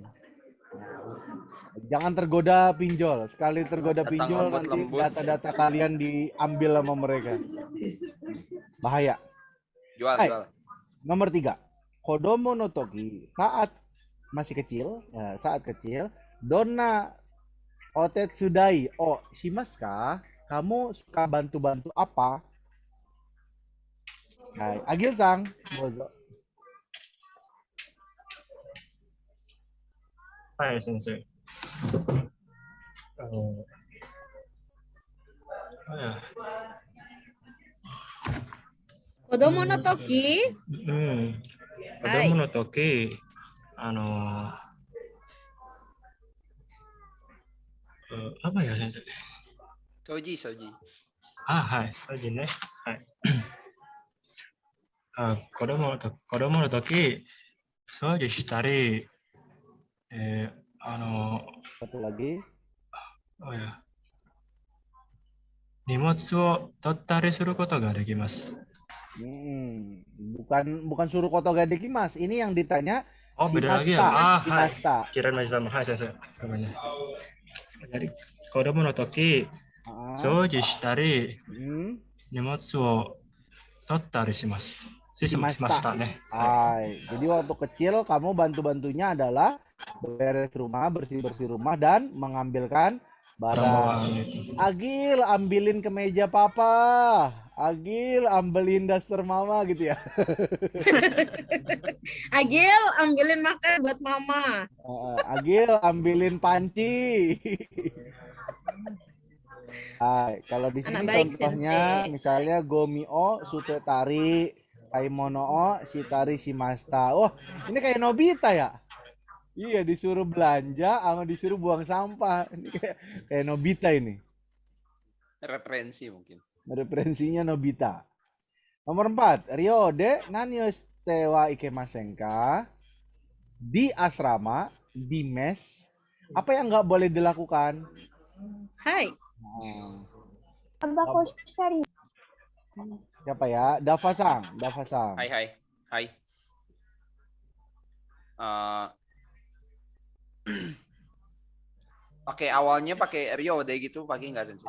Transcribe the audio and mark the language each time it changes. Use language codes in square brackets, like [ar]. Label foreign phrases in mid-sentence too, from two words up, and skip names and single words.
[id] Jangan tergoda pinjol. Sekali tergoda pinjol nanti data-data kalian diambil sama mereka. Bahaya. Jual. [ja] Nomor 3. 子供の時, [id] saat masih kecil, [ja] どんなお手伝いをしますか? [id] Kamu suka bantu-bantu apa? Hai, Agil-san, dozo. Hai, Sensei. [ja] 子供の時? 子供の時, [id] apa ya, [ja] Sensei? [id] Soji. [ja] はい、掃除ね。はい. 子供の時、掃除したり、 [id] satu lagi. Oh ya. [ja] 荷物を取ったりすることができます。 [id] Bukan suruh [ja] ことができます. [id] Ini yang ditanya. Oh, beda lagi ya. Hai. Shimashita. Kirain masih sama. Hai, saya. Namanya. Jadi, [ja] 子供の時、掃除したり、荷物を取ったりします。Shimashita [id] nih. Hai. Jadi waktu kecil kamu bantu-bantunya adalah beres rumah, bersih-bersih rumah dan mengambilkan barang. Agil, ambilin kemeja papa. Agil, ambilin daster mama gitu ya. Agil, ambilin makan buat mama. Agil, ambilin panci. Hai, kalau di sini contohnya misalnya [ja] ごみを捨てたり、買い物をしたりしました. [id] Oh, ini kayak Nobita ya? Iya, disuruh belanja sama disuruh buang sampah. Ini kayak Nobita ini. Referensi mungkin. Referensinya Nobita. Nomor 4, [ja] 寮で何をしてはいけませんか? [id] Di asrama, di mes, apa yang nggak boleh dilakukan? Hai. [ja] タバコしたり. [id] Siapa ya? Dava-san. Hai. Oke, awalnya pakai Ryode gitu, pakai nggak Sensei?